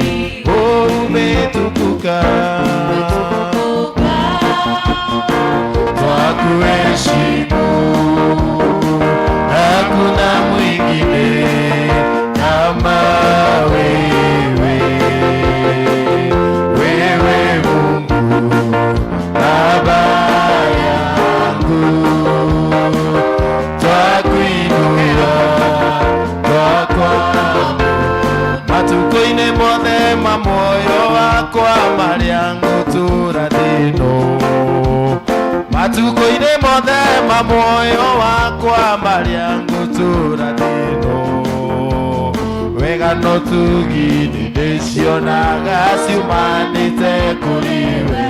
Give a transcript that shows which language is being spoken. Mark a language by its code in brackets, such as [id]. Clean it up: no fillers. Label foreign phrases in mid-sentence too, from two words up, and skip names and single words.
[sw] Oh, umetukuka, twakuheshimu, hakuna mwingine kama wewe. Wewe Mungu Baba yangu, twakuinua, twakwabudu. [ki] Matuko-inĩ mothe ma muoyo wakwa marĩa ngũtũũra thĩ-ĩno, matuko-inĩ mothe ma muoyo wakwa marĩa ngũtũũra thĩ-ĩno, wega no tugi nĩndĩcionaga ciumanĩte kũrĩ we.